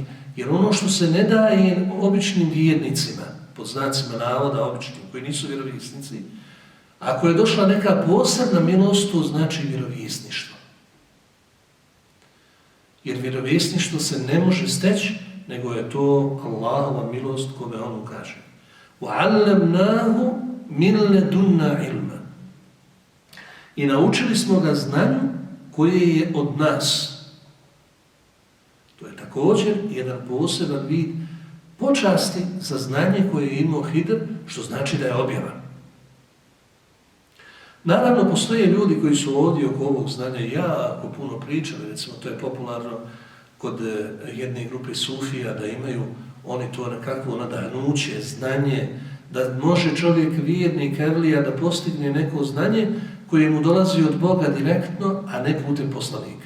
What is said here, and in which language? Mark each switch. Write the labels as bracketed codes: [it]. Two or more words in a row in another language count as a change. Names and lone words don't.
[bs] Jer ono što se ne daje običnim vjernicima, pod znacima navoda običnim, koji nisu vjerovjesnici, ako je došla neka posebna milost, to znači vjerovjesništvo. Jer vjerovjesništvo se ne može steći, nego je to Allahova milost kome on ukaže. [ar] وَعَلَّمْنَاهُ مِنْ لَدُنَّا عِلْمًا. [bs] I naučili smo ga znanju koje je od nas. To je također jedan poseban vid počasti za znanje koje je imao Hidr, što znači da je objavan. Naravno, postoje ljudi koji su ovdje oko ovog znanja jako puno pričali, recimo to je popularno kod jedne grupe sufija, da imaju oni to nekakvo nadahnuće, znanje, da može čovjek vjernik, evlija, da postigne neko znanje koje mu dolazi od Boga direktno, a ne putem poslanika.